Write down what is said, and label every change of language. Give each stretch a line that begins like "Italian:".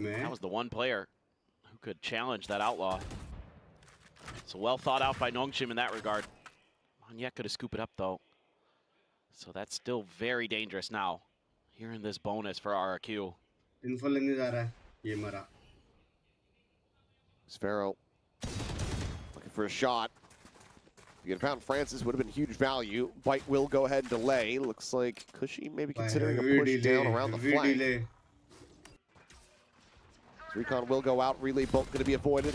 English: was the one player who could challenge that Outlaw. So well thought out by Nongshim in that regard. Nayak could have scooped it up though. So that's still very dangerous now. Here in this bonus for RRQ.
Hindi: Info लेने जा रहा है ये मरा.
English: Sparrow looking for a shot. If you had found Francis, would have been huge value. Bite will go ahead and delay. Looks like Cushy maybe considering a push down around the flank. Recon will go out. Relay bolt going to be avoided.